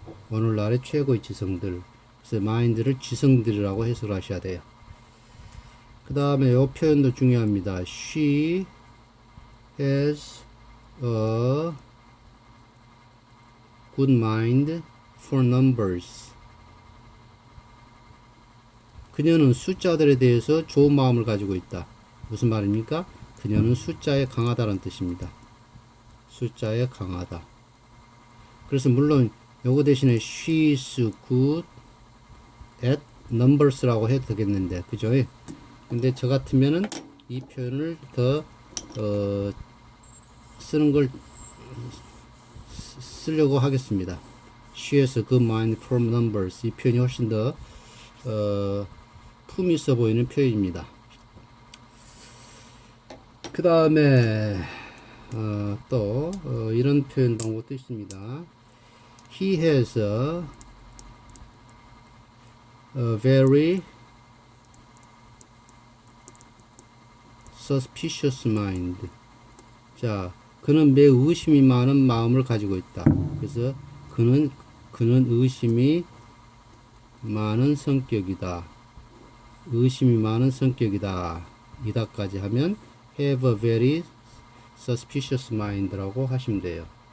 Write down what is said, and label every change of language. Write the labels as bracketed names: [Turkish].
[Korean] 오늘날의 최고의 지성들. 그래서 마인드를 지성들이라고 해석을 하셔야 돼요. 그 다음에 이 표현도 중요합니다. [English] She has a good mind for numbers. [Korean] 그녀는 숫자들에 대해서 좋은 마음을 가지고 있다. 무슨 말입니까? 그녀는 숫자에 강하다는 뜻입니다. 숫자에 강하다. 그래서 물론 요거 대신에 [English] she is good at numbers [Korean] 라고 해도 되겠는데, 그죠? 근데 저 같으면은 이 표현을 더 쓰는 걸 쓰려고 하겠습니다. [English] She has a good mind for numbers. [Korean] 이 표현이 훨씬 더 품이 있어 보이는 표현입니다. 그 다음에 또 이런 표현 방법도 있습니다. [English] He has a very suspicious mind. [Korean] 자, 그는 매우 의심이 많은 마음을 가지고 있다. 그래서 그는 의심이 많은 성격이다. 의심이 많은 성격이다. 이다까지 하면 [English] have a very suspicious mind [Korean] 라고 하시면 돼요.